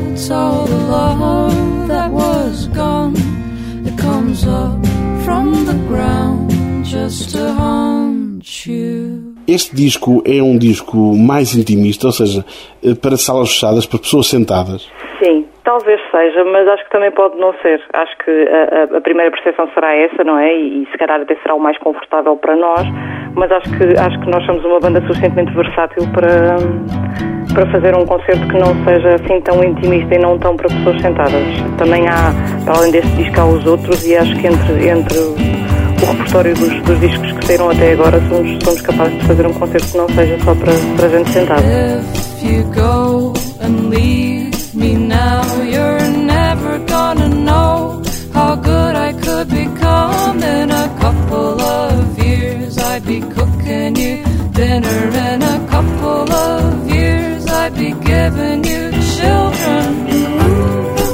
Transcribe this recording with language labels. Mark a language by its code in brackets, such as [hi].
[en] all the love that was gone. It comes up from the ground just to haunt you. [pt] Este disco é um disco mais intimista, ou seja, para salas fechadas, para pessoas sentadas. Sim, talvez seja, mas acho que também pode não ser. Acho que a primeira percepção será essa, não é? E se calhar até será o mais confortável para nós, mas acho que nós somos uma banda suficientemente versátil para fazer um concerto que não seja assim tão intimista e não tão para pessoas sentadas. Também há, para além deste disco, há os outros, e acho que entre o repertório dos discos que saíram até agora, somos capazes de fazer um concerto que não seja só para gente sentada. [en] If you go and leave me now, you're never gonna know how good I could become. In a couple of years I'd be cooking you dinner. In a couple of years I'd be giving you children.